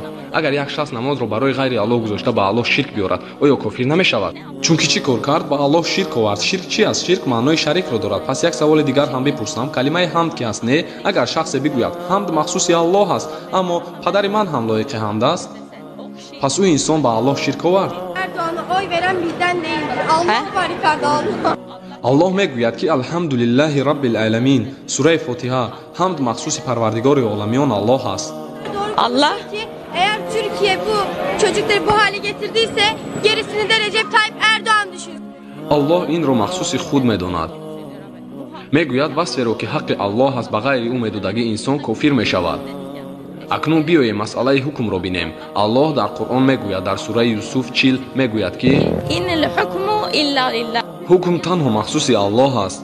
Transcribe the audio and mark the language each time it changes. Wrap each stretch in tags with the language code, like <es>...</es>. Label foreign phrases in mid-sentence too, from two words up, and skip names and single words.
<tg>агар як шахс намозро барои ғайри Аллоҳ гузошта ба Аллоҳ ширк биёрад, оё кофир намешавад? чунки чӣ кор кард? ба Аллоҳ ширк овард. ширк чи аст? ширк маънои шарикро дорад. пас як саволи дигар ҳам бипурсам, калимаи ҳамд ки аст, не? агар шахсе бигӯяд ҳамд махсуси Аллоҳ аст, аммо падари ман ҳам лоиқи ҳамд aст, пас ӯ инсон ба Аллоҳ ширк овард.</tg> <tr>Erdoğan'a oy veren bizden değildir. Allah var yukarıda Allah.</tr> <tg>Alloh megӯяд ки</tg> <ar>الحمد لله رب العالمين.</ar> <tg>Сураи Фотиҳа ҳамд махсуси Парвардигори оламиён Аллоh аст.</tg> <tr>Allah ki eğer Türkiye bu çocukları bu hale getirdiyse gerisini de Recep Tayyip Erdoğan düşünsün.</tr> <tg>Alloh инро махсуси худ медонад. Мегӯяд васферо ки ҳаққи Аллоҳ аст ба ғайри ӯ медодагӣ инсон кофир мешавад. акнун биёем масъалаи ҳукмро бинем. Аллоҳ дар Қуръон мегӯяд, дар сураи Юсуф 40 мегӯяд ки ҳукм танҳо махсуси Аллоҳ аст.</tg>